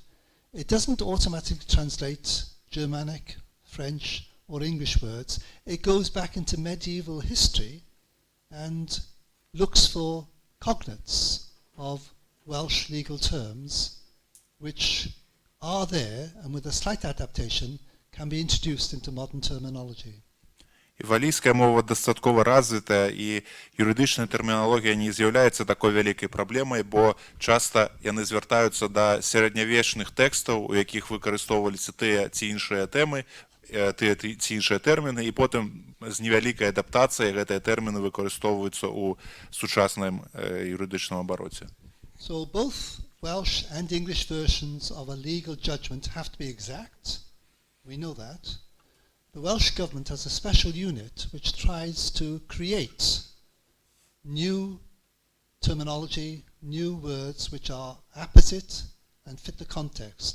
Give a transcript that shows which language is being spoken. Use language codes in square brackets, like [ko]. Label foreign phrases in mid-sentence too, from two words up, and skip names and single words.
[en] It doesn't automatically translate Germanic, French or English words. It goes back into medieval history and looks for cognates of Welsh legal terms which are there and with a slight adaptation can be introduced into modern terminology. [be] І валійская мова дастаткова развітая, і юрыдычная тэрміналогія не з'яўляецца такой вялікай праблемай, бо часта яны звяртаюцца да сярэднявечных тэкстаў, у якіх выкарыстоўваліся тыя ці іншыя тэмы, тыя ці іншыя тэрміны, і потым з невялікай адаптацыяй гэтыя тэрміны выкарыстоўваюцца ў сучасным юрыдычным абароце. [en] So both Welsh and English versions of a legal judgment have to be exact. We know that. The Welsh government has a special unit which tries to create new terminology, new words which are apposite and fit the context.